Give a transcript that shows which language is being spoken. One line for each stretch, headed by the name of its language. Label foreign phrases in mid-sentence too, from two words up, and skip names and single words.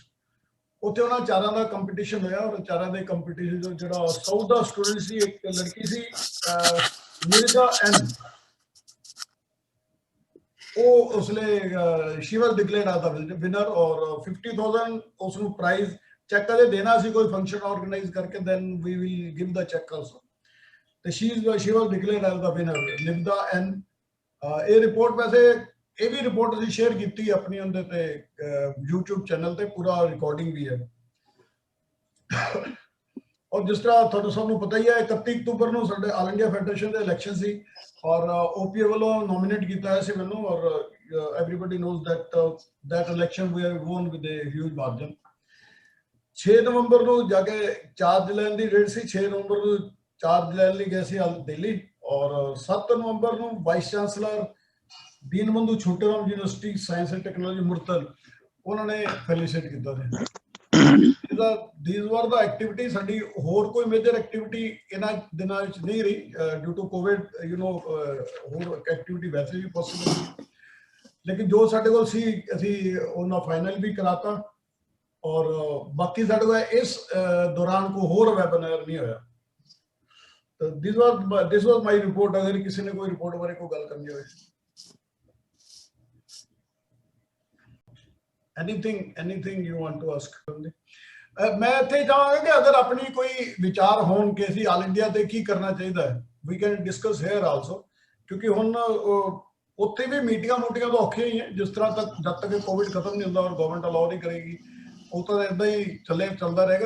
Punjabi: ਉੱਥੇ ਉਹਨਾਂ ਚਾਰਾਂ ਦਾ ਕੰਪੀਟੀਸ਼ਨ ਹੋਇਆ, ਔਰ ਚਾਰਾਂ ਦੇ ਕੰਪੀਟੀਸ਼ਨ ਜਿਹੜਾ ਸਾਊਥ ਦਾ ਸਟੂਡੈਂਟ ਸੀ, ਇੱਕ ਲੜਕੀ ਸੀ ਨਿਰਜਾ N, ਉਹ ਉਸਲੇ
English: she was declared as the winner,
Punjabi: ਔਰ 50,000 ਉਸ ਨੂੰ
English: prize check
Punjabi: ਕਦੇ ਦੇਣਾ ਸੀ ਕੋਈ
English: function organise
Punjabi: ਕਰਕੇ,
English: then we will give the check also. ਤੇ she was declared as the winner,
Punjabi: ਨਿਵਦਾ ਐਨ। ਇਹ ਰਿਪੋਰਟ ਵੈਸੇ ਇਹ ਵੀ ਰਿਪੋਰਟ ਅਸੀਂ ਸ਼ੇਅਰ ਕੀਤੀ ਆਪਣੀ ਉਹਦੇ ਤੇ YouTube ਚੈਨਲ ਤੇ, ਪੂਰਾ ਰਿਕਾਰਡਿੰਗ ਵੀ ਹੈ। ਔਰ ਜਿਸ ਤਰ੍ਹਾਂ ਤੁਹਾਨੂੰ ਸਭ ਨੂੰ ਪਤਾ ਹੀ ਹੈ 31 ਅਕਤੂਬਰ ਨੂੰ ਸਾਡੇ ਆਲ ਇੰਡੀਆ ਫੈਡਰੇਸ਼ਨ ਦੇ ਇਲੈਕਸ਼ਨ ਸੀ, ਔਰ OPA ਵੱਲੋਂ ਨੋਮੀਨੇਟ ਕੀਤਾ ਹੋਇਆ ਸੀ ਮੈਨੂੰ, ਔਰ
English: everybody knows that election we have won with a huge margin।
Punjabi: 6 ਨਵੰਬਰ ਨੂੰ ਜਾ ਕੇ ਚਾਰਜ ਲੈਣ ਦੀ ਡੇਟ ਸੀ, 6 ਨਵੰਬਰ ਨੂੰ ਚਾਰਜ ਲੈਣ ਲਈ ਗਏ ਸੀ ਦਿੱਲੀ, ਔਰ 7 ਨਵੰਬਰ ਨੂੰ
English: vice chancellor
Punjabi: ਦੀਨਬੰਧੂ ਛੋਟੇਰਾਮ ਯੂਨੀਵਰਸਿਟੀ ਸਾਇੰਸ ਐਂਡ ਟੈਕਨੋਲੋਜੀ ਮੁਰਤਲ ਉਹਨਾਂ ਨੇ ਫੈਲੀਸਿਟ ਕੀਤਾ ਸੀ।
English: These were the activity।
Punjabi: ਸਾਡੀ ਹੋਰ ਕੋਈ
English: major activity
Punjabi: ਇਹਨਾਂ ਦਿਨਾਂ ਵਿੱਚ ਨਹੀਂ ਰਹੀ
English: due to Covid,
Punjabi: ਹੋਰ ਐਕਟੀਵਿਟੀ ਵੈਸੇ ਵੀ ਪੋਸੀਬਲ ਸੀ, ਲੇਕਿਨ ਜੋ ਸਾਡੇ ਕੋਲ ਸੀ ਅਸੀਂ ਉਹਨਾਂ ਫਾਈਨਲ ਵੀ ਕਰਾਤਾ, ਔਰ ਬਾਕੀ ਸਾਡੇ ਕੋਲ ਇਸ ਦੌਰਾਨ ਕੋਈ ਹੋਰ ਵੈਬਿਨਾਰ ਨਹੀਂ ਹੋਇਆ।
English: this was my report.
Punjabi: ਅਗਰ ਕਿਸੇ ਨੇ ਕੋਈ ਰਿਪੋਰਟ ਬਾਰੇ ਕੋਈ ਗੱਲ ਕਰਨੀ ਹੋਵੇ,
English: anything you want to ask?
Punjabi: ਮੈਂ ਇੱਥੇ ਚਾਹਾਂਗਾ ਕਿ ਅਗਰ ਆਪਣੀ ਕੋਈ ਵਿਚਾਰ ਹੋਣ ਕਿ ਅਸੀਂ ਆਲ ਇੰਡੀਆ ਤੇ ਕੀ ਕਰਨਾ ਚਾਹੀਦਾ ਹੈ,
English: we can discuss here also,
Punjabi: ਕਿਉਂਕਿ ਹੁਣ ਉੱਥੇ ਵੀ ਮੀਟਿੰਗਾਂ ਤਾਂ ਔਖੀਆਂ ਹੀ ਹੈ, ਜਿਸ ਤਰ੍ਹਾਂ ਤੱਕ ਜਦ ਤੱਕ ਕੋਵਿਡ ਖਤਮ ਨਹੀਂ ਹੁੰਦਾ ਔਰ
English: government allow
Punjabi: ਨਹੀਂ ਕਰੇਗੀ ਉਹ ਤਾਂ ਇਦਾਂ ਹੀ ਚੱਲਦਾ ਰਹੇਗਾ।